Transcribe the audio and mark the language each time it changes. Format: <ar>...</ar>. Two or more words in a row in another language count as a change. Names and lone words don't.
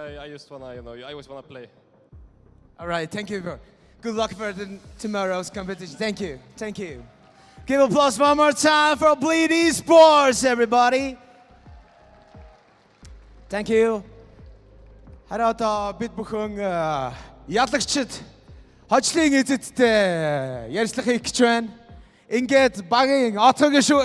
<en>I just wanna, I always wanna play. All right, thank you. Good luck for tomorrow's competition. Thank you. Thank you. Give applause one more time for Bleed Esports, everybody. Thank you.</en> <mn>Хараа одоо бид бүхэн ялагчид хожлын эзэдтэй ярьцлага хийх гэж байна. Ингээд багийн отоогийн шүү.</mn>